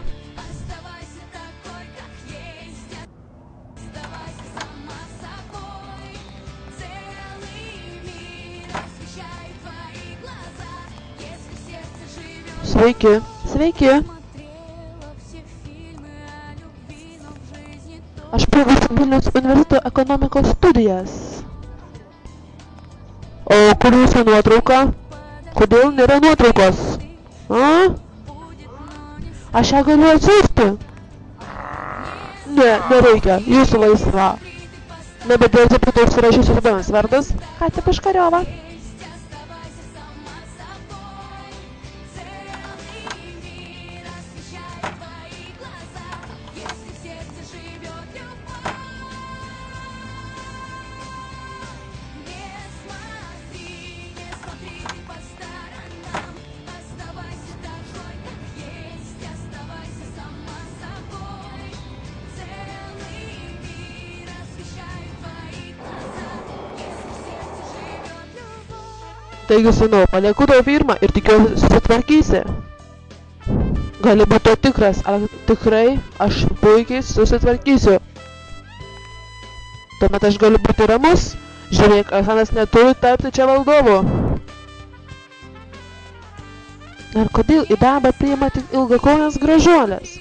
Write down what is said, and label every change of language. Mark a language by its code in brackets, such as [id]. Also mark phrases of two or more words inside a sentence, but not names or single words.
[ru] Оставайся такой, как есть, оставайся сама собой. Целый мир освещает твои глаза, если в сердце живет. [lt] Sveiki. Sveiki. [ru] Смотрела все фильмы о любви, но в жизни [lt] Aš baigusiu Vilniaus universiteto ekonomikos studijas. O kur jūsų nuotrauka? Kodėl nėra nuotraukos? A? Aš ją galiu atsiųsti? Ne, nereikia. Jūsų laisva. Nebedėlsiu prie to užsirašysiu įdomis vardas. Katė Puškariova. [ru] оставайся сама собой. Целый мир освещает твои глаза, если в сердце живет любовь. Не смотри ты по сторонам, оставайся такой, как есть, оставайся сама собой. Целый мир освещает твои глаза, если в сердце живет любовь. [lt] Taigi, sūnau, palieku tavo firmą ir tikiuosi susitvarkysi. Gali būti tikras, ar tikrai aš puikiai susitvarkysiu. Tuomet aš galiu būti ramus. Žiūrėk, Aleksanas neturi tapti čia valdovu. Ar kodėl į darbą priima tik ilgakonės gražuolės?